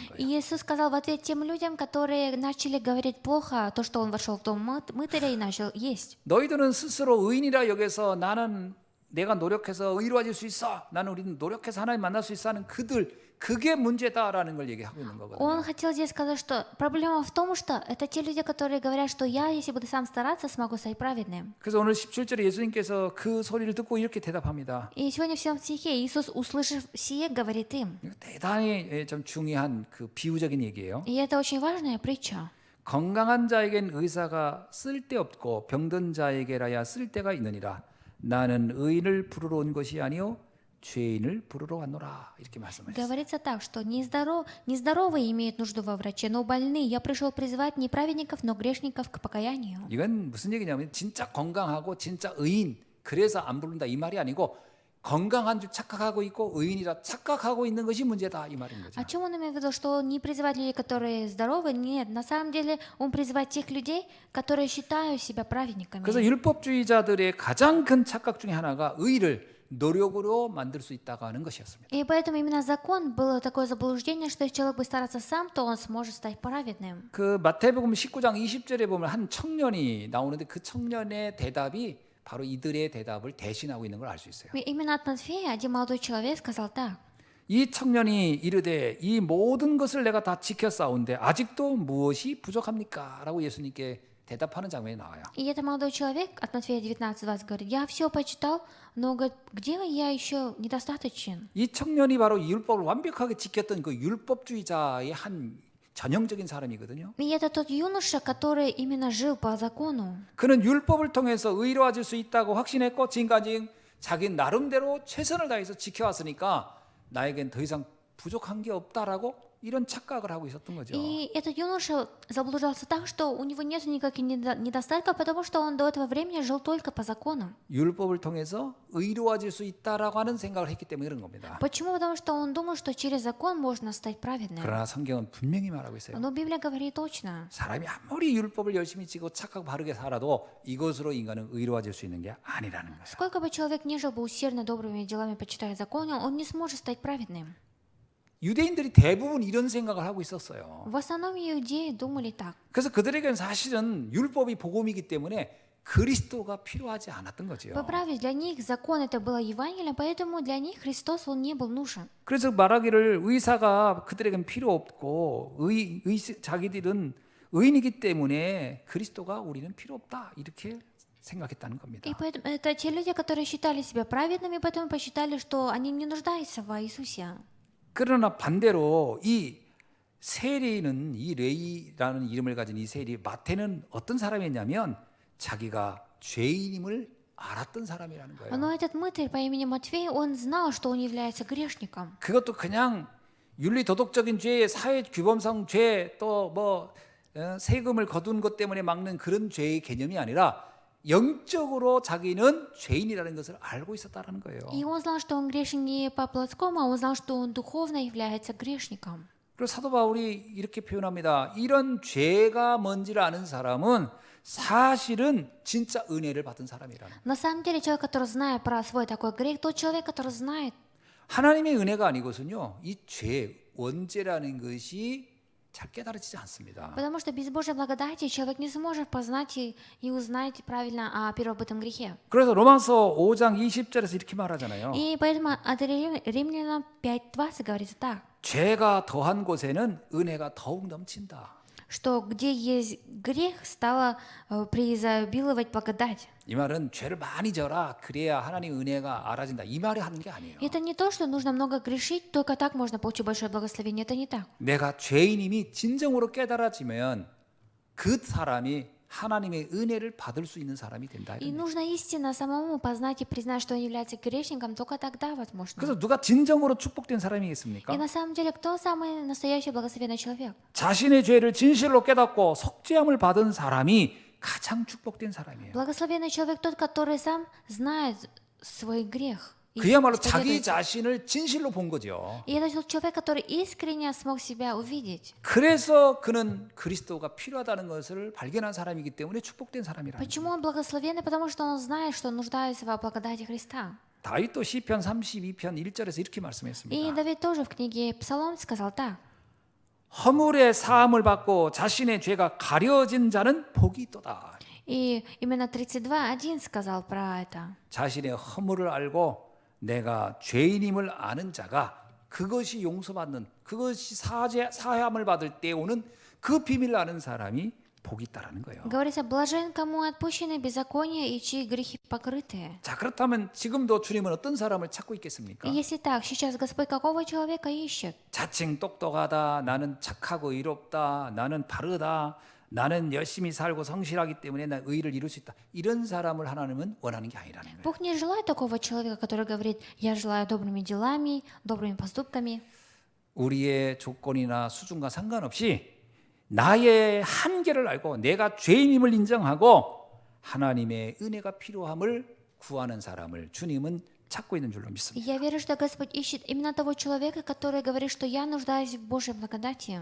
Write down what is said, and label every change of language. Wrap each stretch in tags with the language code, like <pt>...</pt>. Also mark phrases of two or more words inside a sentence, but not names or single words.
<ru>И</ru> <ko>거예요.</ko> <ru>Иисус сказал в ответ тем людям, которые начали говорить плохо, то, что он вошел в дом мытаря и начал есть.</ru> <ko>너희들은 스스로 의인이라 여겨서 나는 내가 노력해서 의로워질 수 있어. 나는 우리는 노력해서 하나님 만날 수 있어 하는 그들 그게 문제다라는 걸 얘기하고 있는</ko> <ru>Он</ru> <ko>거거든요.</ko> <ru>хотел здесь сказать, что проблема в том, что это те люди, которые говорят, что я, если буду сам стараться, смогу стать праведным.</ru> <ko>그래서 오늘 17절에 예수님께서 그 소리를 듣고 이렇게 대답합니다.</ko> <ru>И сегодня в 7 стихе Иисус, услышав сие, говорит им.</ru> <ko>이거 대단히 좀 중요한 그 비유적인 얘기예요.</ko> <ru>И это очень важная притча.</ru> <ko>건강한 자에겐 의사가 쓸데없고 병든 자에게라야 쓸데가 있느니라. 나는 의인을 부르러 온 것이 아니요 죄인을 부르러 왔노라. 이렇게 말씀하셨어요.</ko> <ru>Говорится так, что нездоровые имеют нужду во враче, но больные. Я пришел призывать не праведников, но грешников к покаянию.</ru> <ko>이건 무슨 얘기냐면 진짜 건강하고 진짜 의인 그래서 안 부른다 이 말이 아니고 건강한 줄 착각하고 있고 의인이라 착각하고 있는 것이 문제다 이 말인 거죠.</ko> <ru>О чем он имеет в виду, что он не призывает людей, которые здоровы? Нет, на самом деле он призывает тех людей, которые считают себя праведниками.</ru> <ko>그래서 율법주의자들의 가장 큰 착각 중에 하나가 의를 노력으로 만들 수 있다고 하는 것이었습니다.</ko> <ru>И поэтому именно закон было такое заблуждение, что если человек будет стараться сам, то он сможет стать праведным.</ru> <ko>그 마태복음 19장 20절에 보면 한 청년이 나오는데 그 청년의 대답이 바로 이들의 대답을 대신하고 있는 걸 알 수 있어요.</ko> <ru>И именно от Матфея один молодой человек сказал так.</ru> <ko>이 청년이 이르되 이 모든 것을 내가 다 지켰사온데 아직도 무엇이 부족합니까? 라고 예수님께 대답하는 장면이 나와요.</ko> <ru>И это молодой человек от Матфея 19:20 говорит, я все почитал, но говорит, где я еще недостаточен?</ru> <ko>이 청년이 바로 율법을 완벽하게 지켰던 그 율법주의자의 한 전형적인 사람이거든요.</ko> <ru>И это тот юноша, который именно жил по закону.</ru> <ko>그는 율법을 통해서 의로워질 수 있다고 확신했고 지금까지 자기 나름대로 최선을 다해서 지켜왔으니까 나에겐 더 이상 부족한 게 없다라고 이런 착각을 하고 있었던 거죠. И этот юноша заблуждался так, что у него нет никаких недостатков, потому что он до этого времени жил только по закону. 율법을 통해서 의로워질 수 있다라고 하는 생각을 했기 때문에 그런 겁니다.</ko> <ru>Почему? Потому что он думал, что через закон можно стать праведным.</ru> <ko>그러나 성경은 분명히 말하고 있어요.</ko> <ru>Но Библия говорит точно.</ru> <ko>사람이 아무리 율법을 열심히 지고 착하고 바르게 살아도 이것으로 인간은 의로워질 수 있는 게 아니라는 거예요.</ko> <ru>Сколько бы человек ни жил бы усердно добрыми делами, почитая закон, он не сможет стать праведным.</ru> <ko>유대인들이 대부분 이런 생각을 하고 있었어요.</ko> <ru>В основном иудеи думали так.</ru> <ko>그래서 그들에게는 사실은 율법이 복음이기 때문에 그리스도가 필요하지 않았던 거죠.</ko> <ru>По правде, для них закон это было Евангелие, поэтому для них Христос, он не был нужен.</ru> <ko>그래서 말하기를 의사가 그들에게는 필요 없고 자기들은 의인이기 때문에 그리스도가 우리는 필요 없다 이렇게 생각했다는 겁니다.</ko> <ru>И поэтому это те люди, которые считали себя праведными, поэтому посчитали, что они не нуждаются в Иисусе.</ru> <ko>그러나 반대로 이 세리는 이 레이라는 이름을 가진 이 세리 마태는 어떤 사람이었냐면 자기가 죄인임을 알았던 사람이라는 거예요.</ko> <ru>Но этот мытарь по имени Матфей, он знал, что он является грешником.</ru> <ko>그것도 그냥 윤리 도덕적인 죄, 사회 규범상 죄, 또 뭐 세금을 거둔 것 때문에 막는 그런 죄의 개념이 아니라 영적으로 자기는 죄인이라는 것을 알고 있었다라는 거예요.</ko> <ru>И он знал, что он грешен не по плотскому, а он знал, что он духовно является грешником.</ru> <ko>그리고 사도 바울이 이렇게 표현합니다. 이런 죄가 뭔지를 아는 사람은 사실은 진짜 은혜를 받은 사람이라는 거예요.</ko> <ru>На самом деле, человек, который знает про свой такой грех, тот человек, который знает,</ru> <ko>하나님의 은혜가 아니고서는요, 이 죄, 원죄라는 것이 잘 깨달아지지 않습니다.</ko> <ru>потому что без Божьей благодати человек не сможет познать и узнать правильно о первобытном грехе.</ru> <ko>그래서 로마서 5장 20절에서 이렇게 말하잖아요.</ko> <ru>И поэтому от Римлянам 5:20 говорится так,</ru> <ko>죄가 더한 곳에는 은혜가 더욱 넘친다.</ko> <ru>что где есть грех, стало преизобиловать благодать.</ru> <ko>이 말은 죄를 많이 져라 그래야 하나님 은혜가 알아진다 이 말이 하는 게 아니에요.</ko> <ru>Это не то, что нужно много грешить, только так можно получить большое благословение. Это не так.</ru> <ko>내가 죄인임이 진정으로 깨달아지면 그 사람이 하나님의 은혜를 받을 수 있는 사람이 된다.</ko> <ru>И нужно истинно самому познать и признать, что он является грешником, только тогда возможно.</ru> <ko>그래서 누가 진정으로 축복된 사람이겠습니까?</ko> <ru>И на самом деле, кто самый настоящий благословенный человек?</ru> <ko>자신의 죄를 진실로 깨닫고 속죄함을 받은 사람이 가장 축복된 사람이에요.</ko> <ru>Благословенный человек тот, который сам знает свой грех. И</ru> <ko>그야말로 자기</ko> <ru>исповедует.</ru> <ko>자신을 진실로 본 거죠.</ko> <ru>И это тот человек, который искренне смог себя увидеть.</ru> <ko>그래서 그는 그리스도가 필요하다는 것을 발견한 사람이기 때문에 축복된 사람이라는 거예요.</ko> <ru>Почему он благословенный? Потому что он знает, что нуждается во благодати Христа.</ru> <ko>다윗도 시편 32편 1절에서 이렇게</ko> <ru>И</ru> <ko>말씀했습니다.</ko> <ru>Давид тоже в книге Псалом сказал так.</ru> <ko>허물의 사함을 받고 자신의 죄가 가려진 자는 복이 있도다.</ko> <ru>И именно 32:1 сказал про это.</ru> <ko>자신의 허물을 알고 내가 죄인임을 아는 자가 그것이 용서받는 그것이 사함을 받을 때 오는 그 비밀을 아는 사람이 복이 있다라는 거예요.</ko> <ru>Говорится, блажен, кому отпущены беззакония и чьи грехи покрытые.</ru> <ko>자, 그렇다면 지금도 주님은 어떤 사람을 찾고 있겠습니까?</ko> <ru>И если так, сейчас Господь какого человека ищет?</ru> <ko>자칭 똑똑하다, 나는 착하고 의롭다, 나는 바르다, 나는 열심히 살고 성실하기 때문에 나 의를 이룰 수 있다. 이런 사람을 하나님은 원하는 게 아니라는 거예요.</ko> <ru>Бог не желает такого человека, который говорит, я желаю добрыми делами, добрыми поступками.</ru> <ko>우리의 조건이나 수준과 상관없이 나의 한계를 알고 내가 죄인임을 인정하고 하나님의 은혜가 필요함을 구하는 사람을 주님은 찾고 있는 줄로</ko> <ru>И</ru> <ko>믿습니다.</ko> <ru>я верю, что Господь ищет именно того человека, который говорит, что я нуждаюсь в Божьей благодати.</ru>